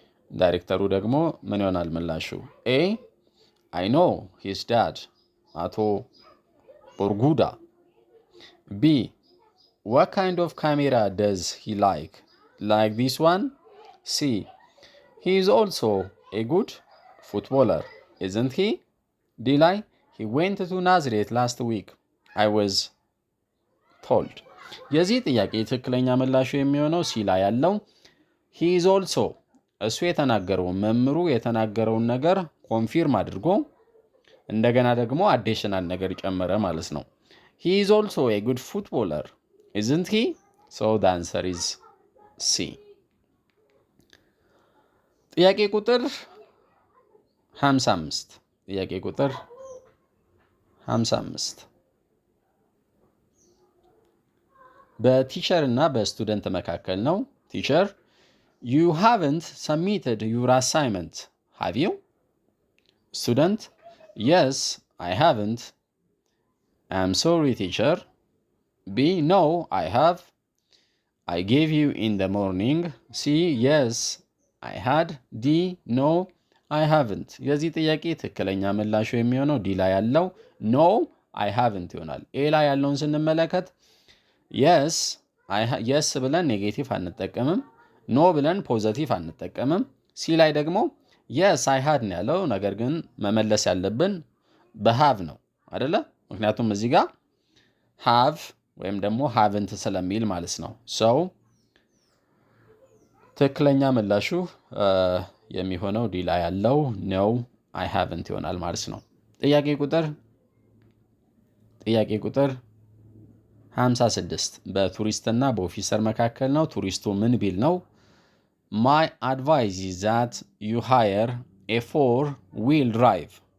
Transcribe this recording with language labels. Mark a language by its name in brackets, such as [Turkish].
[Amharic] ዳይሬክተሩ ደግሞ ምን ይሆናል ምላሹ? [English] A I know his dad, አቶ ቦርጉዳ። B What kind of camera does he like? Like this one? C He is also a good footballer, isn't he? D ላይ He went to Nazareth last week. I was told. [Amharic] የዚህ ጥያቄ ትክክለኛ ምላሹ የሚሆነው ሲ ላይ ያለው [English] he is also [Amharic] እሱ የተናገረው መምሩ የተናገረውን ነገር ኮንፊርም አድርጎ እንደገና ደግሞ አዲሽናል ነገር ጨመረ ማለት ነው። [English] He is also a good footballer, isn't he? So the answer is C. [Amharic] ጥያቄ ቁጥር 55 ጥያቄ ቁጥር 55 በቲቸር እና በስቱደንት መካከል ነው። ቲቸር [English] You haven't submitted your assignment, have you? Student Yes, I haven't. I'm sorry, teacher. B No, I have. I gave you in the morning. C Yes, I had. D No, I haven't. [Amharic] የዚህ ጥያቄ ትክክለኛ ምላሹ የሚሆነው ዲ ላይ ያለው [English] No, I haven't [Amharic] ይሆናል። ኤ ላይ ያለውን ስንመለከት yes ብለን ኔጌቲቭ አንጠቀምም፣ ኖ ብለን ፖዘቲቭ አንጠቀምም። ሲ ላይ ደግሞ [English] yes I had [Amharic] ነው ያለው። ነገር ግን መመለስ ያለብን በሃቭ ነው አይደለ? ምክንያቱም እዚህ ጋር ሃቭ ወይም ደግሞ ሃቭንት ስለሚል ማለት ነው። ሰው ትክክለኛ ምላሹ የሚሆነው ዲ ላይ ያለው [English] no I haven't [Amharic] ይሆናል ማለት ነው። ጥያቄ ቁጥር 56 በቱሪስትና በኦፊሰር መካከል ነው። ቱሪስቱ ምን ቢል ነው? [English] My advice is that you hire a four-wheel drive.